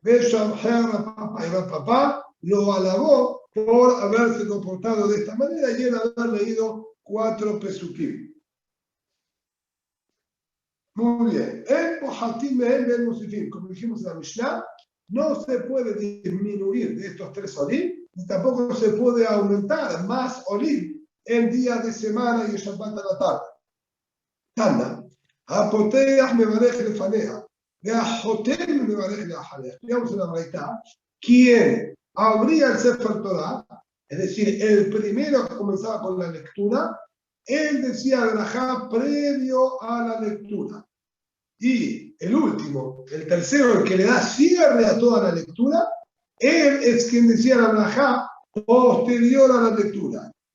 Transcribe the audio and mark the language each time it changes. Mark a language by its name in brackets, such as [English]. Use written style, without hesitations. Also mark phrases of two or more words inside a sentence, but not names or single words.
[Spanish] Rapapá lo alabó por haberse comportado de esta manera y él haber leído 4 pesukim. Muy bien. Como dijimos en la Mishnah, no se puede disminuir de estos 3 olim, ni tampoco se puede aumentar más olim en días de semana y en Shabbat a la tarde. [Hebrew] תנא, הפותח מברך לפניה, והחותם מברך לאחריה. [Spanish] Digamos en la Braita, quien abría el [Hebrew] ספר תורה, [Spanish] es decir, el primero que comenzaba con la lectura, él decía Berajá previo a la lectura. Y el último, el tercero, el que le da cierre a toda la lectura, él es quien decía la Berajá posterior a la lectura.